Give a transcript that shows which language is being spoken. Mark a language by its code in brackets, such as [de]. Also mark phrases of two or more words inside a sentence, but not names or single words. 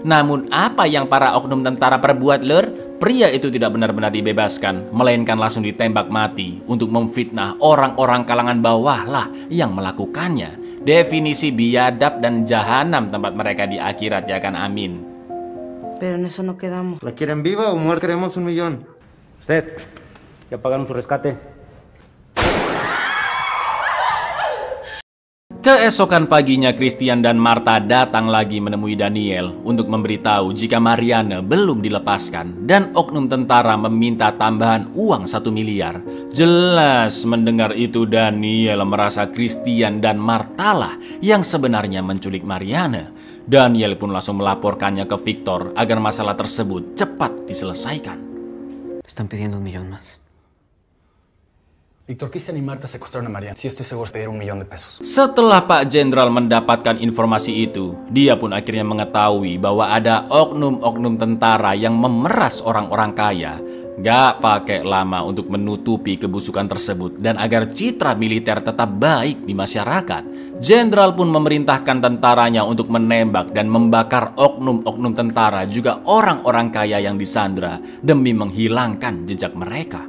[id] Namun apa yang para oknum tentara perbuat, Lur? Pria itu tidak benar-benar dibebaskan, melainkan langsung ditembak mati untuk memfitnah orang-orang kalangan bawah lah yang melakukannya. Definisi biadab dan jahanam tempat mereka di akhirat, ya kan, amin. [es] Pero en eso no quedamos. ¿La quieren viva o muerta? Queremos 1 millón. Usted, ya pagaron su rescate. [id] Keesokan paginya Christian dan Martha datang lagi menemui Daniel untuk memberitahu jika Mariana belum dilepaskan dan oknum tentara meminta tambahan uang 1 miliar. Jelas mendengar itu Daniel merasa Christian dan Martha lah yang sebenarnya menculik Mariana. Daniel pun langsung melaporkannya ke Victor agar masalah tersebut cepat diselesaikan. [es] Están pidiendo 1 millón más. Victor, Christian y Martha secuestraron a Mariana. Sí, estoy seguro de pedir 1 millón de pesos. [id] Setelah Pak Jenderal mendapatkan informasi itu, dia pun akhirnya mengetahui bahwa ada oknum-oknum tentara yang memeras orang-orang kaya. Gak pakai lama untuk menutupi kebusukan tersebut dan agar citra militer tetap baik di masyarakat, Jenderal pun memerintahkan tentaranya untuk menembak dan membakar oknum-oknum tentara juga orang-orang kaya yang disandra demi menghilangkan jejak mereka.